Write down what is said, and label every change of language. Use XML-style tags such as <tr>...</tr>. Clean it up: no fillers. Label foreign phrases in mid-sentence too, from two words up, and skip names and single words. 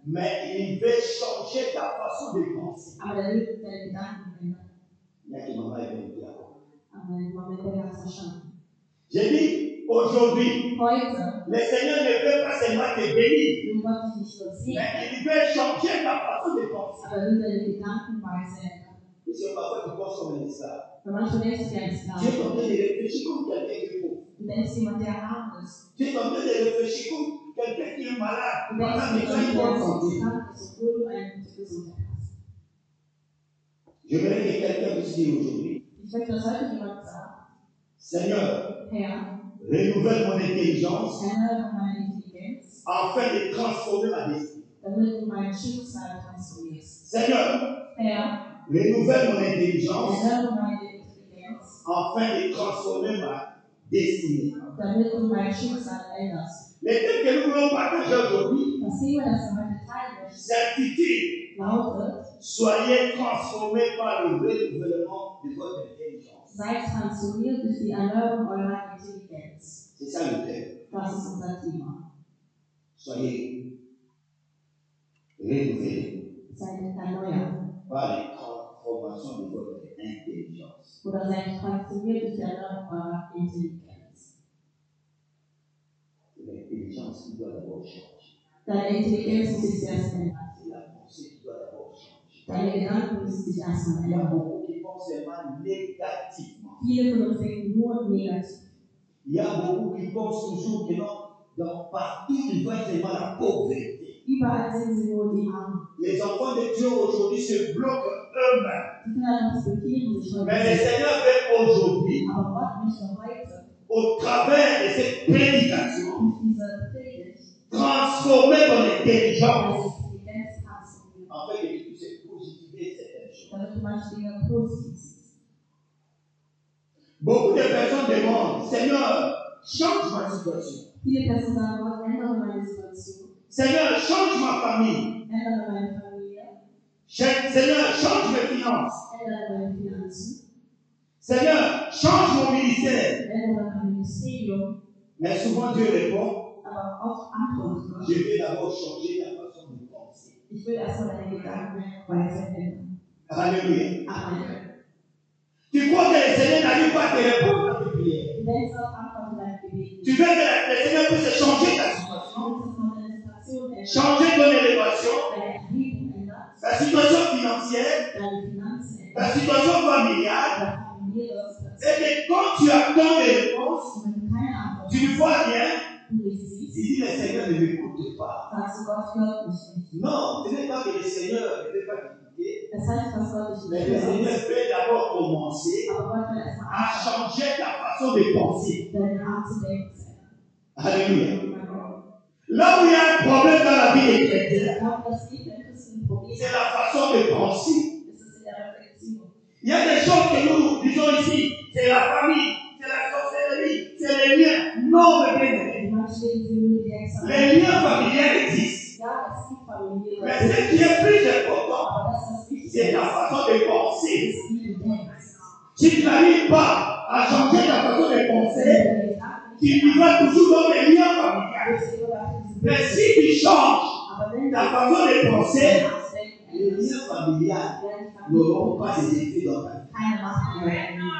<fr>Mais il veut changer ta façon de penser.</fr> <de>Aber der will deine Gedanken ändern.</de> <fr>Il y a qui m'en va écouter encore.</fr> <de>Aber im Moment der hat es verstanden.</de> <fr>J'ai dit, aujourd'hui,</fr> <de>Heute</de> <fr>le Seigneur ne veut pas seulement te bénir,</fr> <de>will Gott dich nicht nur segnen,</de> <fr>mais il veut changer ta façon de penser.</fr> <de>aber will deine Gedankenweise ändern.</de> <fr>Parce que parfois tu penses comme un esclave.</fr> <de>Weil manchmal denkst du wie ein</de> <fr>Tu es en</fr> <de>Sklave.</de> <fr>train de réfléchir comme quelqu'un qui est pauvre.</fr> <de>Du denkst jemand, der arm ist.</de> <fr>Tu es en train de réfléchir comme quelqu'un qui est malade.</fr> <de>Du denkst</de> <fr>Pendant que tu as une</fr> <de>jemand,</de> <fr>bonne</fr> <de>der</de> <fr>santé.</fr> <de>krank ist, obwohl du eine gute Gesundheit hast.</de> <fr>Je voudrais que quelqu'un puisse dire aujourd'hui,</fr> <de>Ich möchte, dass heute jemand sagt,</de> <fr>Seigneur,</fr> <de>Herr,</de> <fr>renouvelle mon intelligence</fr> <de>erneuere meine Intelligenz,</de> <fr>afin de transformer ma destinée.</fr> <de>damit du mein Schicksal transformierst.</de> <fr>Seigneur,</fr> <de>Herr,</de> <fr>renouvelle mon intelligence</fr> <de>erneuere meine Intelligenz,</de> <fr>afin de transformer ma destinée.</fr> <de>damit du mein Schicksal änderst.</de> <fr>Les thèmes que nous voulons partager aujourd'hui,</fr> <de>Das Thema, das wir heute teilen möchten,</de> <fr>s'intitule</fr> <de>lautet,</de> <fr>Soyez transformés par le renouvellement de votre intelligence.</fr> <de>seid transformiert durch die Erneuerung eurer Intelligenz.</de> <fr>C'est ça le thème.</fr> <de>Das ist unser Thema.</de> <fr>Soyez renouvelés</fr> <de>Seid erneuert.</de> <fr>par la transformation de votre intelligence.</fr> <de>Oder seid transformiert durch die Erneuerung eurer Intelligenz.</de> <fr>L'intelligence qui doit d'abord changer.</fr> <de>Deine Intelligenz muss sich zuerst ändern.</de> <fr>C'est la pensée qui doit d'abord changer.</fr> <de>Deine Gedanken müssen sich erstmal</de> <fr>Il y a</fr> <de>ändern.</de> <fr>beaucoup qui pensent seulement négativement.</fr> <de>Viele von uns denken nur negativ.</de> <fr>Il y a beaucoup qui pensent toujours que non, partout il va seulement la pauvreté.</fr> <de>Überall sind sie nur die Armen.</de> <fr>Les enfants de Dieu aujourd'hui se bloquent eux-mêmes.</fr> <de>Die Kinder respektieren sich</de> <fr>Mais le</fr> <de>heute.</de> <fr>Seigneur veut aujourd'hui,</fr> <de>Aber Gott möchte heute</de> <fr>au travers de cette prédication,</fr> <de>durch diese Predigt</de> <fr>transformer ton intelligence</fr> <de>deine Intelligenz transformieren,</de> <fr>afin que tu puisses positiver certaines choses.</fr> <de>damit du manche Dinge positiv siehst.</de> <fr>Beaucoup de personnes demandent, Seigneur, change ma situation.</fr> <de>Viele Personen sagen, Gott, ändere meine Situation,</de> <fr>Seigneur, change ma famille.</fr> <de>ändere meine Familie,</de> <fr>Seigneur, change mes finances.</fr> <de>ändere meine Finanzen,</de> <fr>Seigneur, change mon ministère.</fr> <de>ändere mein Ministerium.</de> <fr>Mais souvent Dieu répond,</fr> <de>Aber oft antwortet Gott,</de> <fr>je vais d'abord changer ta façon de penser.</fr> <de>ich will erstmal deine Gedankenweise ändern.</de> <fr>Alléluia.</fr> <de>Amen.</de> <fr>Tu crois que le Seigneur n'arrive pas à te répondre à tes prières.</fr> <de>Du denkst auf Antworten deiner Gebete.</de> <fr>Tu veux que le Seigneur puisse changer ta situation,</fr> <de>Du willst, dass man deine Situation ändert,</de> <fr>changer ton élévation,</fr> <de>deine Erhebung ändert,</de> <fr>ta situation financière,</fr> <de>deine Finanzen ändert,</de> <fr>ta situation familiale.</fr> <de>deine familiäre Situation.</de> <fr>Et que quand tu attends des réponses,</fr> <de>Und wenn du keine Antwort</de> <fr>tu ne vois rien,</fr> <de>du nicht siehst,</de> <fr>tu dis le Seigneur ne m'écoute pas.</fr> <de>sagst du, Gott hört mich nicht.</de> <fr>Non, ce n'est pas que le Seigneur ne veut pas t'écouter,</fr> <de>Das heißt, dass Gott dich</de> <fr>mais</fr> <de>nicht</de> <fr>le Seigneur</fr> <de>hört.</de> <fr>veut d'abord commencer</fr> <de>Aber Gott will erstmal</de> <fr>à changer ta façon de penser.</fr> <de>deine Art zu denken.</de> <fr>Alléluia. Là où il y a un problème dans la vie des chrétiens,</fr> <de>Ich glaube, das geht, wenn Christen ein Problem</de> <fr>c'est la façon de penser.</fr> <de>ist, es in der Reflexion.</de> <fr>Il y a des choses que nous disons ici, c'est la famille, c'est la sorcellerie, c'est les liens. Non, mes bien-aimés.</fr> <de>Manche Dinge sind nur die Examen.</de> <fr>Les liens familiaux existent.</fr> <de>Ja, es gibt familiäre.</de> <fr>Mais ce qui est plus important,</fr> <de>Aber das, was wichtig</de> <fr>c'est ta</fr> <de>ist,</de> <fr>façon de penser.</fr> <de>ist, wie du denkst.</de> <fr>Si tu n'arrives pas à changer ta façon de penser, tu vivras toujours dans les liens familiaux. Mais si tu changes ta façon de penser, les liens familiaux n'auront pas ces effets dans ta vie.</fr>